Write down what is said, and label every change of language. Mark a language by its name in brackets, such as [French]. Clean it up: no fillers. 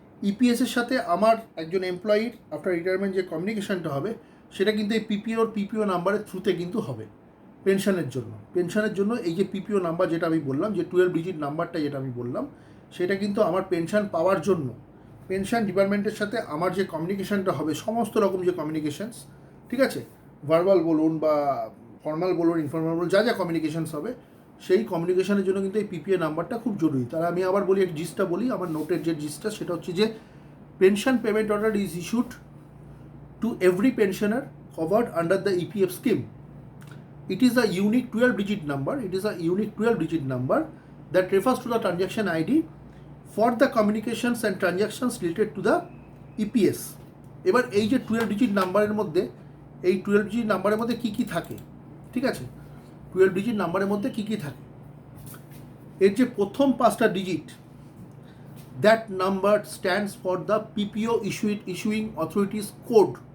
[Bangla] ইপিএসের সাথে আমার একজন এমপ্লয়ির আফটার রিটায়ারমেন্ট যে কমিউনিকেশনটা হবে সেটা কিন্তু এই পিপিও নাম্বারের থ্রুতে কিন্তু হবে পেনশনের জন্য এই যে পিপিও নাম্বার যেটা আমি বললাম, যে 12 ডিজিট নাম্বারটা যেটা আমি বললাম, সেটা কিন্তু আমার পেনশন পাওয়ার জন্য পেনশন ডিপার্টমেন্টের সাথে আমার যে কমিউনিকেশনটা হবে, সমস্ত রকম যে কমিউনিকেশনস, ঠিক আছে, ভার্বাল বলুন বা ফর্মাল বলুন, ইনফর্মাল বলুন, যা যা কমিউনিকেশনস হবে, সেই কমিউনিকেশনের জন্য কিন্তু এই পিপিএ নাম্বারটা খুব জরুরি। তাহলে আমি আবার বলি, জিসটা বলি, আমার নোটের যে জিসটা, সেটা হচ্ছে যে [English] Pension payment order is issued to every pensioner covered under the EPF scheme. It is a unique 12-digit number. It is a unique 12-digit number that refers to the transaction ID for the communications and transactions related to the EPS. [Bangla] এবার এই যে 12-digit নাম্বারের মধ্যে, এই 12-digit নাম্বারের মধ্যে কী কী থাকে, ঠিক আছে, 12-digit নাম্বারের মধ্যে কী কী থাকে, এর যে প্রথম 5টা digit, [English] That number stands for the PPO issuing authority's code.